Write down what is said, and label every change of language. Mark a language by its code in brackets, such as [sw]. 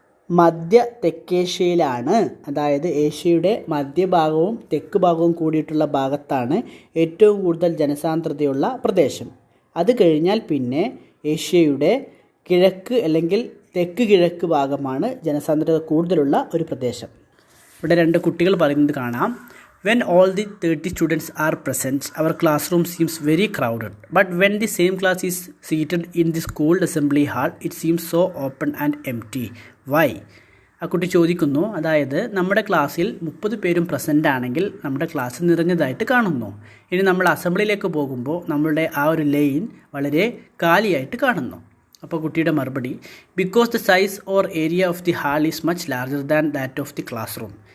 [ml] മധ്യ തെക്കേഷ്യയിലാണ്, അതായത് ഏഷ്യയുടെ മധ്യഭാഗവും തെക്ക് ഭാഗവും കൂടിയിട്ടുള്ള ഭാഗത്താണ് ഏറ്റവും കൂടുതൽ ജനസാന്ദ്രതയുള്ള പ്രദേശം. അത് കഴിഞ്ഞാൽ പിന്നെ ഏഷ്യയുടെ കിഴക്ക് അല്ലെങ്കിൽ തെക്ക് കിഴക്ക് ഭാഗമാണ് ജനസാന്ദ്രത കൂടുതലുള്ള ഒരു പ്രദേശം. ഇവിടെ 2 കുട്ടികൾ പറയുന്നത് കാണാം. [en] When all the 30 students are present, our classroom seems very crowded. But when the same class is seated in the school assembly hall, it seems so open and empty. Why? [ml] ആ കുട്ടി ചോദിക്കുന്നു, അതായത് നമ്മുടെ ക്ലാസ്സിൽ 30 പേരും പ്രസൻ്റ് ആണെങ്കിൽ നമ്മുടെ class നിറഞ്ഞതായിട്ട് കാണുന്നു. ഇനി നമ്മൾ അസംബ്ലിയിലേക്ക് പോകുമ്പോൾ നമ്മളുടെ ആ ഒരു ലൈൻ വളരെ കാലിയായിട്ട് കാണുന്നു. അപ്പോൾ കുട്ടിയുടെ മറുപടി, [en] Because the size or area of the hall is much larger than that of the classroom.